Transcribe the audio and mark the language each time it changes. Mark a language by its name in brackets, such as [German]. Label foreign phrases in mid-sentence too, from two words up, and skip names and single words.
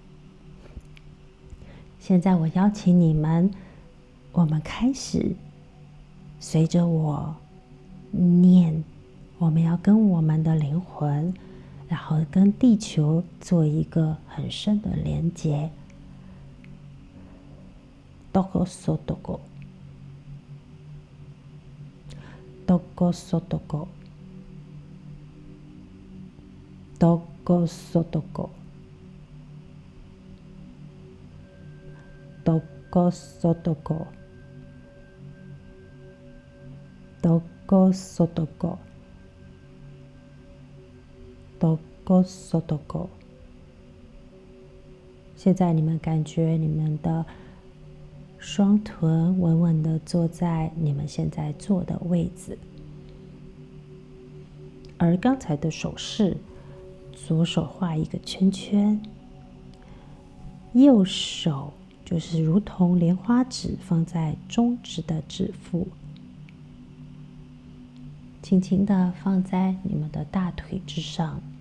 [Chinese] 现在我邀请你们，我们开始随着我念，我们要跟我们的灵魂，然后跟地球做一个很深的连接。 Toko sotoko Toko sotoko Toko sotoko Toko sotoko Toko sotoko Toko sotoko。现在你们感觉你们的双臀稳稳地坐在你们现在坐的位置，而刚才的手势，左手画一个圈圈，右手就是如同莲花指放在中指的指腹，轻轻地放在你们的大腿之上。